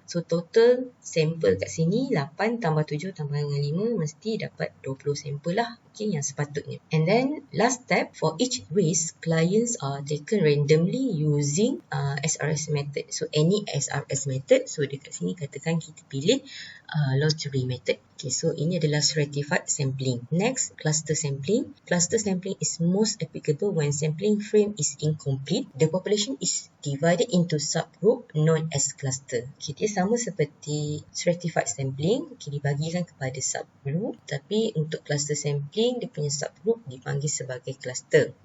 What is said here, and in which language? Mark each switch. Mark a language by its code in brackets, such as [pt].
[ms] So total sampel kat sini 8 tambah 7 tambah dengan 5 mesti dapat 20 sampel lah. Okay, yang sepatutnya. [en] And then last step, for each race, clients are taken randomly using SRS method. So any SRS method, [ms] so dekat sini katakan kita pilih lottery method. Okay, so ini adalah stratified sampling. [en] Next, cluster sampling. Cluster sampling is most applicable when sampling frame is incomplete. The population is divided into subgroup known as cluster. [ms] Okay, dia sama seperti stratified sampling, okay, dibagikan kepada subgroup, tapi untuk cluster sampling, dia punya subgroup dipanggil sebagai cluster.